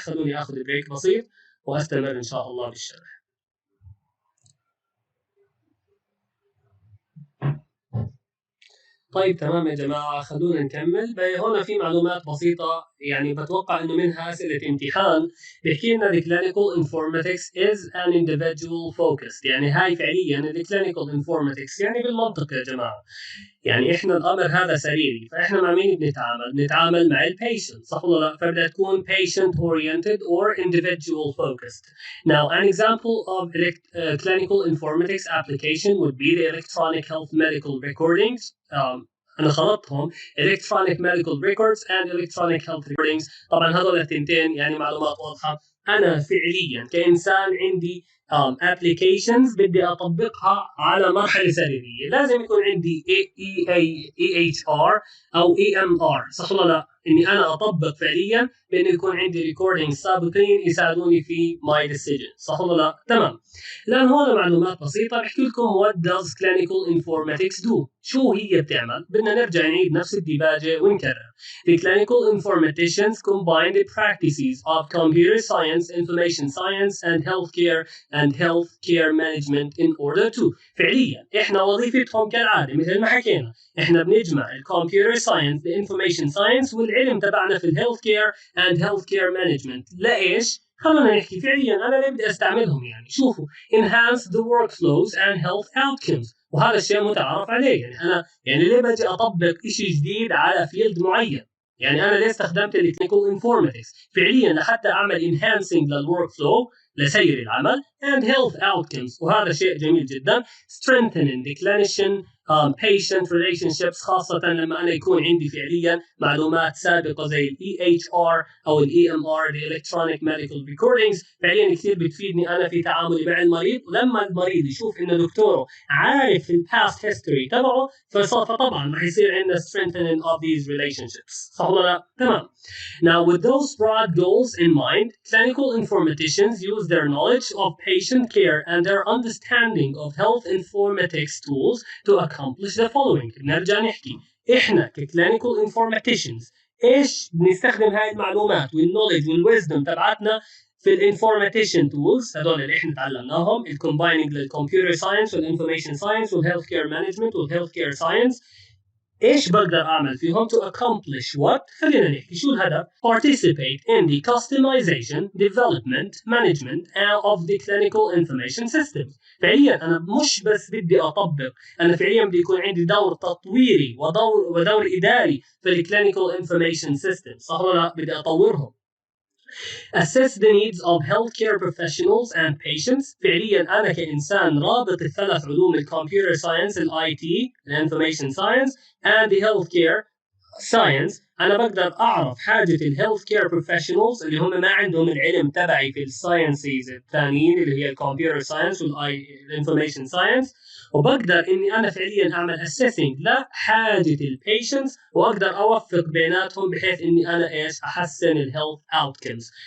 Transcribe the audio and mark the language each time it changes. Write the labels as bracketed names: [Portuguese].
[Arabic] خلوني آخذ بريك بسيط وأستمر إن شاء الله بالشرح. طيب تمام يا جماعة، خلونا نكمل. هون في معلومات بسيطة يعني بتوقع إنه منها أسئلة امتحان. بيحكي لنا [English] the clinical informatics is an individual focused. [Arabic] يعني هاي فعليا [English] the clinical informatics [Arabic] يعني بالمنطق يا جماعة، يعني احنا الامر هذا سريري، فاحنا مع مين بنتعامل؟ بنتعامل مع البيشنت، صح ولا لا؟ فبدها تكون [English] patient oriented or individual focused. Now an example of clinical informatics application would be the electronic health medical recordings. [Arabic] انا خلطتهم [English] electronic medical records and electronic health recordings. [Arabic] طبعا هذول التنتين يعني معلومات واضحه. انا فعليا كانسان عندي applications بدي اطبقها على مرحله سريريه، لازم يكون عندي EHR او EMR، صح ولا لا؟ اني انا اطبق فعليا بانه يكون عندي ريكوردينج سابقين يساعدوني في [English] my decision، [Arabic] صح ولا لا؟ تمام. الان هون معلومات بسيطه بحكي لكم [English] what does clinical informatics do؟ [Arabic] شو هي بتعمل؟ بدنا نرجع نعيد نفس الديباجه ونكرر. [English] The clinical informaticians combine the practices of computer science, information science, and healthcare management in order to. [Arabic] فعليا احنا وظيفتهم كالعاده مثل ما حكينا، احنا بنجمع الكمبيوتر ساينس، الانفورميشن ساينس، والعلم تبعنا في الهيلث كير اند هيلث كير مانجمنت. لايش؟ خلونا نحكي فعليا انا ليه بدي استعملهم. يعني شوفوا [English] enhance the workflows and health outcomes، [Arabic] وهذا الشيء متعارف عليه. يعني انا يعني ليه بدي اطبق شيء جديد على فيلد معين؟ يعني انا ليه استخدمت التكنيكال انفورماتكس؟ فعليا لحتى اعمل انهانسنج للورك فلو، لسير العمل [English] and health outcomes، [Arabic] وهذا شيء جميل جدا. [English] strengthening the clinician patient relationships، [Arabic] خاصة لما أنا يكون عندي فعليا معلومات سابقة زي ال EHR أو ال EMR [English] the electronic medical recordings. [Arabic] فعليا كثير بتفيدني أنا في تعاملي مع المريض، ولما المريض يشوف إنه دكتوره عارف ال past history تبعه فطبعا راح يصير عندنا [English] strengthening of these relationships، [Arabic] صح ولا لا؟ تمام. [English] Now, with those broad goals in mind, clinical informaticians use their knowledge of patient care and their understanding of health informatics tools to accomplish the following. [Arabic] نرجع نحكي إحنا كclinical informaticians إيش بنستخدم هاي المعلومات والنولج والwisdom تبعتنا في الانفورماتيشن تولز هذول اللي احنا تعلمناهم، الكومبايننج للكمبيوتر ساينس والانفورميشن ساينس والهيلث كير مانجمنت والهيلث كير ساينس. ايش بقدر اعمل فيهم؟ [English] to accomplish what؟ [Arabic] خلينا نحكي شو الهدف. [English] participate in the customization, development, management of the clinical information systems. [Arabic] فعليا انا مش بس بدي اطبق، انا فعليا بدي يكون عندي دور تطويري ودور اداري في الكلينيكال انفورميشن سيستم، صح ولا لا؟ بدي اطورهم. [English] assess the needs of healthcare professionals and patients. [Arabic] فعليا أنا كإنسان رابط الثلاث علوم الكمبيوتر ساينس، الاي تي، الانفورميشن ساينس [English] and the healthcare science، [Arabic] أنا بقدر أعرف حاجة الهيلث كير بروفيشنالز اللي هم ما عندهم العلم تبعي في الساينسز الثانيين اللي هي الكمبيوتر ساينس والانفورميشن ساينس، وبقدر اني انا فعليا اعمل اسيسنج لحاجه البيشنتس واقدر اوفق بيناتهم بحيث اني انا ايش احسن الهيلث اوتكمز.